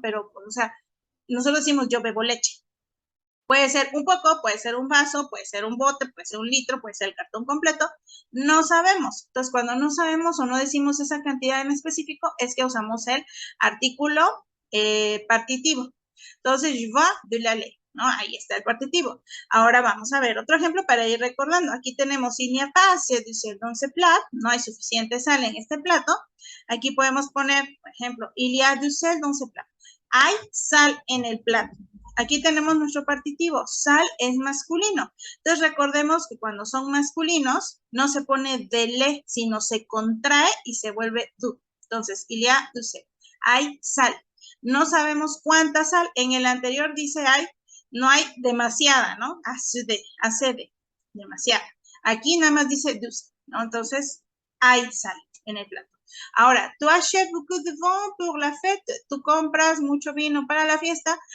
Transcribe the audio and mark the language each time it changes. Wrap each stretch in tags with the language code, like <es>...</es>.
<es>Pero, o sea, nosotros decimos yo bebo leche. Puede ser un poco, puede ser un vaso, puede ser un bote, puede ser un litro, puede ser el cartón completo. No sabemos. Entonces, cuando no sabemos o no decimos esa cantidad en específico, es que usamos el artículo partitivo. Entonces,</es> <fr>je vois de la lait,</fr> <es>¿no? Ahí está el partitivo. Ahora vamos a ver otro ejemplo para ir recordando. Aquí tenemos</es> <fr>il n'y a pas assez de sel dans ce plat.</fr> <es>No hay suficiente sal en este plato. Aquí podemos poner, por ejemplo,</es> <fr>il y a du sel dans ce plat.</fr> <es>Hay sal en el plato. Aquí tenemos nuestro partitivo, sal es masculino. Entonces recordemos que cuando son masculinos no se pone de le, sino se contrae y se vuelve du. Entonces,</es> <fr>il y a du sel.</fr> <es>Hay sal. No sabemos cuánta sal. En el anterior dice hay, no hay demasiada, ¿no? Accede, demasiada. Aquí nada más dice du sel, ¿no? Entonces, hay sal en el plato.</es> <fr>Ahora, tu achètes beaucoup de vin pour la fête.</fr> <es>Tú compras mucho vino para la fiesta.</es>